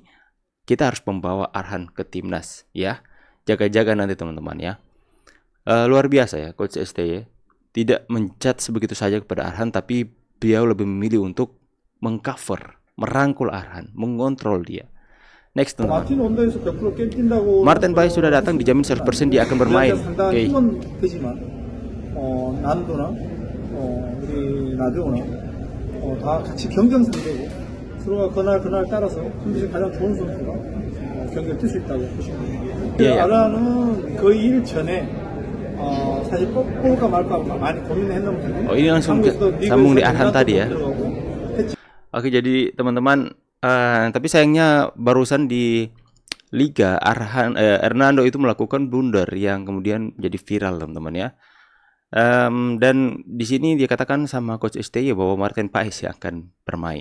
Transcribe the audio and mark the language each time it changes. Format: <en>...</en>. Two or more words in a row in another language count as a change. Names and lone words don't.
<id>Kita harus membawa Arhan ke timnas ya. Jaga-jaga nanti teman-teman ya. Luar biasa ya coach STY. Tidak mencat sebegitu saja kepada Arhan tapi beliau lebih memilih untuk mengcover, merangkul Arhan, mengontrol dia. Next teman-teman.</id> <ko>마틴 원더에서 100% 게임 뛴다고</ko> <id>Martin Paes sudah datang dijamin 100% dia akan bermain.</id> <ko>상당히 힘은 되지만 난도나 우리 나대오나 다 같이 경쟁상대고 서로가 그날 따라서 컨디션 가장 좋은 선수가 경기를 뛸 수 있다고 보시면 됩니다. 예. 아라는 그 일 전에 사실 뽑을까 말까 많이 고민을 했나 보죠.</ko> <id>Ini langsung sambung di Arhan tadi ya. Oke, jadi teman-teman, tapi sayangnya barusan di Liga Hernando itu melakukan blunder yang kemudian jadi viral teman-teman ya. Dan di sini dia katakan sama coach STY bahwa Martin Paes yang akan bermain.</id>